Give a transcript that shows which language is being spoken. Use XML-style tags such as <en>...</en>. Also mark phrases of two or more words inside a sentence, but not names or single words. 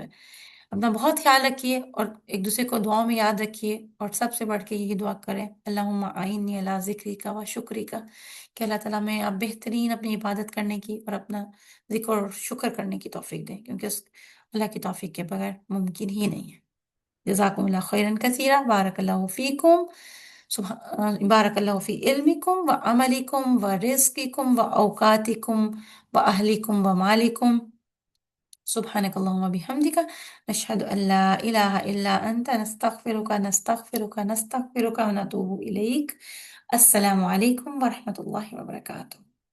<ur>اپنا بہت خیال رکھیے اور ایک دوسرے کو دعاؤں میں یاد رکھیے، اور سب سے بڑھ کے یہی دعا کریں،</ur> <ar>اللہم اعنی علی ذکرک و شکرک،</ar> <ur>کہ اللہ تعالیٰ میں اب بہترین اپنی عبادت کرنے کی اور اپنا ذکر اور شکر کرنے کی توفیق دیں، کیونکہ اس اللہ کی توفیق کے بغیر ممکن ہی نہیں ہے۔</ur> <ar>جزاکم اللہ خیرن کثیرہ، بارک اللہ فیکم، بارک اللہ فی علمکم و عملکم و رزقکم و اوقاتکم و اہلکم و مالکم، سبحانک اللہم و بحمدک، نشہد ان لا الہ الا انت، نستغفرک نستغفرک نستغفرک و نتوب الیک۔ السلام علیکم ورحمۃ اللہ وبرکاتہ۔</ar>